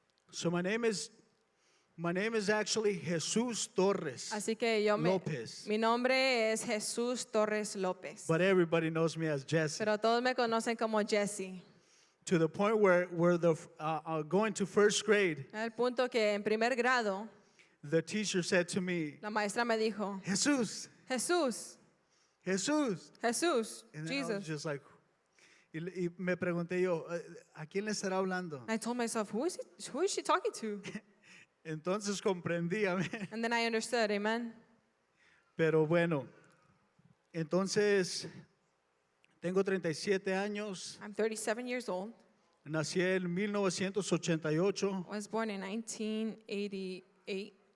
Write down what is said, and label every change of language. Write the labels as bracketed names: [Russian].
[English] So my name is actually Jesus Torres [Spanish] Así que [English] Lopez. [Spanish] mi nombre es Jesús Torres López. [English] But everybody knows me as Jesse. [Spanish] Pero todos me conocen como Jesse. [English] To the point where going to first grade, [Spanish] Al punto que en primer grado, [English] the teacher said to me, [Spanish] la maestra me dijo, [English] Jesus, [Spanish] Jesús, [English] Jesus. [Spanish] Jesús, [English] And then I was Jesus. just like, [Spanish] y me pregunté yo, ¿a quién le estará hablando? [English] I told myself, who is she talking to? [Spanish] Entonces comprendí, amén. [English] And then I understood, amen. [Spanish] Pero bueno, entonces tengo 37 años, [English] I'm 37 years old. [Spanish] nací en 1988, [English] I was born in 1988.